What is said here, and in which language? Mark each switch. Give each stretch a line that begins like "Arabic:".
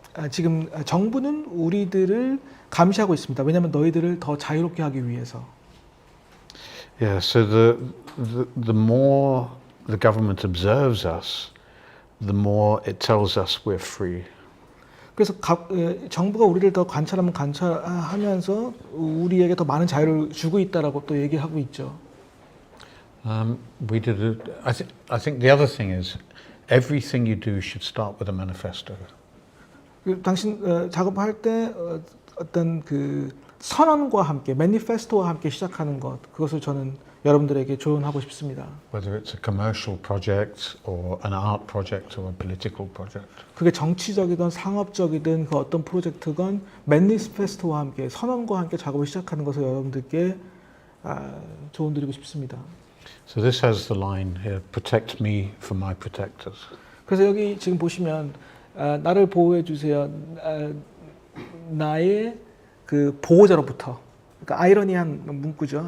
Korean: 지금 정부는 우리들을 감시하고 있습니다. 왜냐하면 너희들을 더 자유롭게 하기 위해서.
English: Yeah, so the more the government observes us, the more it tells us we're free.
Korean: 그래서 정부가 우리를 더 관찰하면서 우리에게 더 많은 자유를 주고 있다라고 또 얘기하고 있죠.
English: We did it. I think the other thing is everything you do should start with a manifesto.
Korean: 당신 작업할 때 어떤 그 선언과 함께 매니페스토와 함께 시작하는 것 그것을 저는 여러분들에게 조언하고 싶습니다.
English: Whether it's a commercial project or an art project or a political project.
Korean: 그게 정치적이든 상업적이든 그 어떤 프로젝트건 매니페스토와 함께 선언과 함께 작업을 시작하는 것을 여러분들께 조언드리고 싶습니다.
English: So this has the line here: "Protect me from my protectors."
Korean: 그래서 여기 지금 보시면 나를 보호해 주세요. 나의 그 보호자로부터. 그러니까 아이러니한 문구죠.